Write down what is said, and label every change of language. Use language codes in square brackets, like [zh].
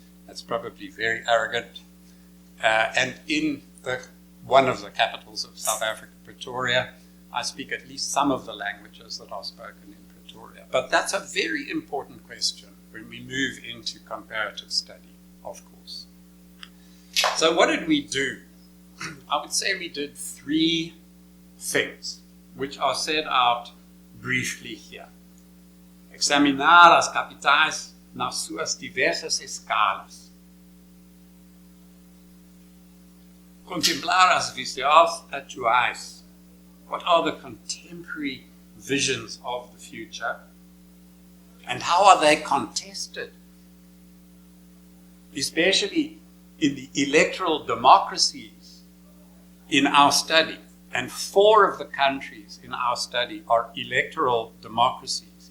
[en] That's probably very arrogant. And in one of the capitals of South Africa, Pretoria, I speak at least some of the languages that are spoken in Pretoria. But that's a very important question when we move into comparative study, of course. So what did we do? I would say we did 3 things, which are set out briefly here. [pt] Examinar as capitais nas suas diversas escalas. Contemplar as visões atuais. [en] What are the contemporary visions of the future? And how are they contested? Especially in the electoral democracies in our study. And 4 of the countries in our study are electoral democracies.